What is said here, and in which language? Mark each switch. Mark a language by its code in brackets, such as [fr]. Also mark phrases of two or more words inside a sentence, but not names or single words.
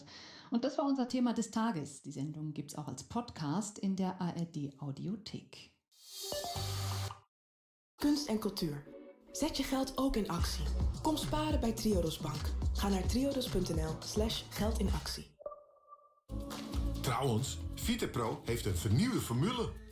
[de] Und das war unser Thema des Tages. Die Sendung gibt es auch als Podcast in der ARD-Audiothek. [nl] Kunst en cultuur. Zet je geld ook in actie. Kom sparen bij Triodos Bank. Ga naar triodos.nl/geld in actie. Trouwens, Vitapro heeft een vernieuwde formule.